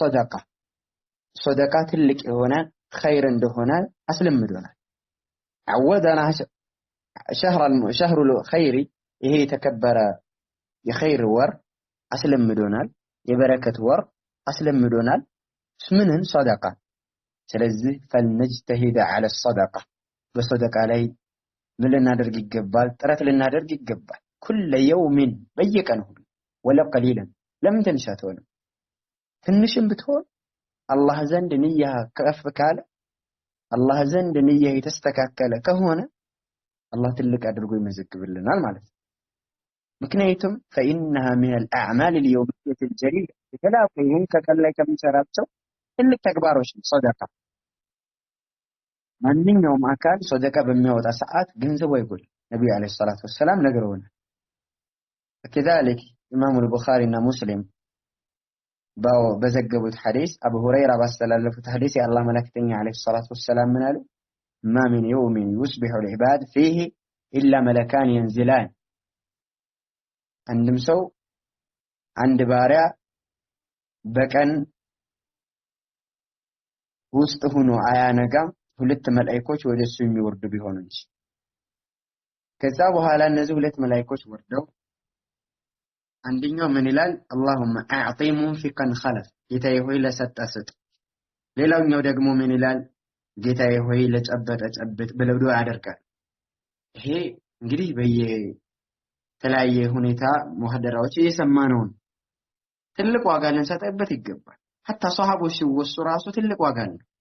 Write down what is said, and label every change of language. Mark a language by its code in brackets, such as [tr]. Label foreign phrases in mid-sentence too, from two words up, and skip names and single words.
[am] ሶደቃ ትልቅ የሆነ ኸይር እንደሆነ አስለምዶናል። [ar] عودنا شهر الخير [am] ይሄ የተከበረ የኸይር ወር አስለምዶናል። የበረከት ወር አስለምዶናል። ምንን ሶደቃ። ስለዚህ [ar] فلنجتهد على الصدقة [am] በሶደቃ ላይ ምን ልናደርግ ይገባል? ጥረት ልናደርግ ይገባል። [ar] كل يوم [am] በየቀኑ [ar] ولو قليلا [am] ለምን ትንሽ አትሆንም? ትንሽም ብትሆን አላህ ዘንድ ንያ ከፍ ካለ አላህ ዘንድ ንያ የተስተካከለ ከሆነ አላህ ትልቅ አድርጎ ይመዘግብልናል ማለት ነው። ምክንያቱም [ar] فإنها من الأعمال اليومية الجليلة [am] የተላቀውን ከቀን ላይ ከሚሰራቸው ትልቅ ተግባሮች ሶደቃ። ማንኛውም አካል ሶደቃ በሚያወጣ ሰዓት ገንዘቡ አይጎል። ነብዩ [ar] عليه الصلاة والسلام [am] ነግረውናል። [ar] كذلك إمام البخاري [am] እና ሙስሊም በዘገቡት ሐዲስ አቡ ሁረይራ ባስተላለፉት ሐዲስ የአላህ መላእክተኛ [ar] عليه الصلاة والسلام [am] ምን አሉ? [ar] ما من يوم يصبح العباد فيه إلا ملكان ينزلان [am] አንድም ሰው አንድ ባሪያ በቀን ውስጥ ሆኖ አያነጋም ሁለት መላእክቶች ወደሱ የሚወርዱ ቢሆኑ እንጂ። ከዛ በኋላ እነዚህ ሁለት መላእክቶች ወርደው አንደኛው ምን ይላል? [ar] اللهم اعطي منفقا خلف [am] ጌታዬ ሆይ ለሰጠ ስጥ። ሌላኛው ደግሞ ምን ይላል? ጌታዬ ሆይ ለጨበጠ ጨብጥ ብለው ዱዓ ያደርጋል። ይሄ እንግዲህ በየተለያየ ሁኔታ ሙሐደራዎች እየሰማነው ትልቅ ዋጋ ልንሰጥበት ይገባል። حتى ሷሃቦች ሲወሱ ራሱ ትልቅ ዋጋ አለው።